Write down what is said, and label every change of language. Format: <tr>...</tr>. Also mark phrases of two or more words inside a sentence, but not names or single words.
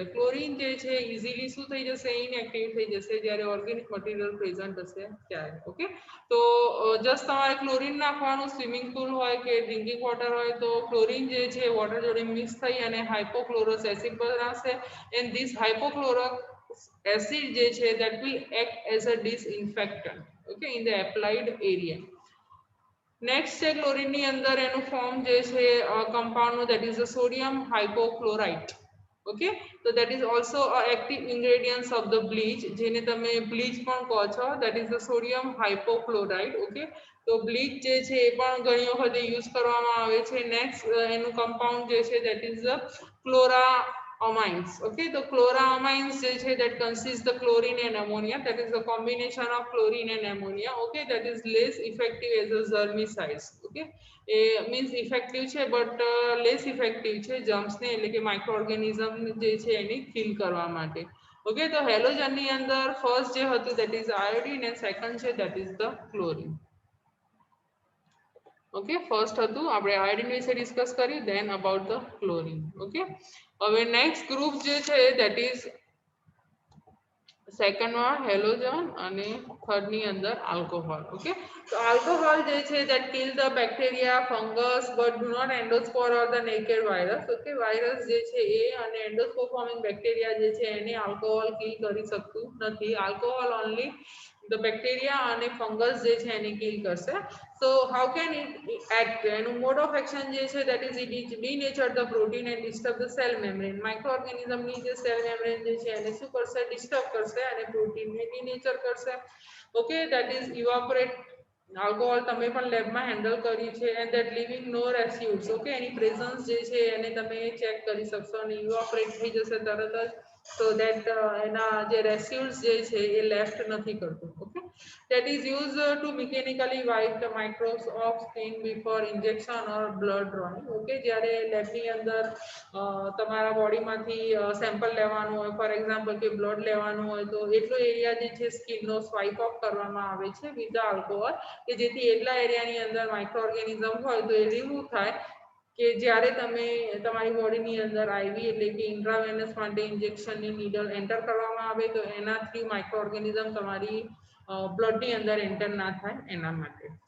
<gu>ક્લોરીન જે છે ઇઝીલી શું થઈ જશે, ઇનએક્ટિવ થઈ જશે જ્યારે ઓર્ગેનિક મટીરિયલ પ્રેઝન્ટ હશે ત્યારે. ઓકે, તો જસ્ટ તમારે ક્લોરીન નાખવાનું,</gu> <en>swimming pool</en> <gu>હોય કે</gu> <en>drinking water</en> <gu>હોય તો ક્લોરીન જે છે વોટર જોડે મિક્સ થઈ અને</gu> <en>hypochlorous acid</en> <gu>બનાવશે</gu> <en>and this hypochlorous acid</en> <gu>જે છે</gu> <en>that will act as a disinfectant. Okay, in the applied area.</en> <gu>નેક્સ્ટ છે ક્લોરીનની અંદર એનું ફોર્મ જે છે કમ્પાઉન્ડનું</gu> <en>that is a sodium hypochlorite. ઓકે, તો that is also active ingredients of the bleach,</en> <gu>જેને તમે બ્લીચ પણ કહો છો,</gu> <en>that is the sodium hypochlorite.</en> <gu>ઓકે, તો બ્લીચ જે છે એ પણ ઘણી વખતે યુઝ કરવામાં આવે છે. નેક્સ્ટ એનું કમ્પાઉન્ડ જે છે</gu> <en>that is the chloramines. ઓકે,</en> <gu>તો ક્લોરામાઇન્સ જે છે</gu> <en>that consists the chlorine and ammonia, that is the combination of chlorine and ammonia. Okay, that is less effective as a germicides.</en> <gu>Okay, એ</gu> <en>means effective</en> <gu>છે</gu> <en>but less effective</en> <gu>છે જર્મ્સને એટલે કે</gu> <en>micro organism</en> <gu>જે છે એને કિલ કરવા માટે. ઓકે, તો હેલોજનની અંદર ફર્સ્ટ જે હતું</gu> <en>that is iodine and second</en> <gu>છે</gu> <en>that is the chlorine.</en> <gu>ઓકે, ફર્સ્ટ હતું આપણે આયોડિન વિશે ડિસ્કસ કર્યું,</gu> <en>then about the chlorine.</en> <gu>ઓકે, હવે નેક્સ્ટ ગ્રુપ જે છે</gu> <en>that is secondમાં</en> <gu>હેલોજન અને થર્ડની અંદર આલ્કોહોલ.</gu> <en>ઓકે,</en> <gu>તો આલ્કોહોલ જે છે</gu> <en>that kill the bacteria, fungus but do not endospore or the naked virus.</en> <gu>ઓકે, વાયરસ જે છે એ અને</gu> <en>endospore forming bacteria</en> <gu>જે છે એને આલ્કોહોલ કિલ કરી શકતું નથી.</gu> <en>alcohol only the bacteria</en> <gu>અને ફંગસ જે છે એને કિલ કરશે.</gu> <en>So how can it act, એનું mode of action</en> <gu>જે છે</gu> <en>that is it denature the protein and disturb the cell membrane. micro organismની</en> <gu>જે</gu> <en>cell membrane</en> <gu>જે છે એને શું કરશે, ડિસ્ટર્બ કરશે અને પ્રોટીનને ડીનેચર કરશે.</gu> <en>Okay, that is evaporate.</en> <gu>આલ્કોહોલ તમે પણ લેબમાં હેન્ડલ કરી છે</gu> <en>and that living no residues.</en> <gu>ઓકે, એની પ્રેઝન્સ જે છે એને તમે ચેક કરી શકશો અને ઇવાપોરેટ થઈ જશે તરત જ.</gu> <en>so that</en> <gu>એના જે રેસ્યુડ્સ જે છે એ લેફ્ટ નથી કરતું.</gu> <en>ઓકે, that is used to mechanically wipe the microbes of skin before injection or blood drawing.</en> <gu>ઓકે, જ્યારે લેબની અંદર તમારા બોડીમાંથી સેમ્પલ લેવાનું હોય,</gu> <en>for example</en> <gu>કે બ્લડ લેવાનું હોય, તો એટલો એરિયા જે છે સ્કિનનો</gu> <en>swipe off</en> <gu>કરવામાં આવે છે</gu> <en>with the alcohol,</en> <gu>કે જેથી એટલા એરિયાની અંદર</gu> <en>micro organism</en> <gu>હોય તો એ રિમૂવ થાય, કે જ્યારે તમે તમારી બોડીની અંદર આઈવી એટલે કે ઇન્ટ્રાવેનસ માટે ઇન્જેક્શનની નીડલ એન્ટર કરવામાં આવે તો એનાથી</gu> <en>micro organism</en> <gu>તમારી બ્લડની અંદર એન્ટર ના થાય એના માટે.</gu>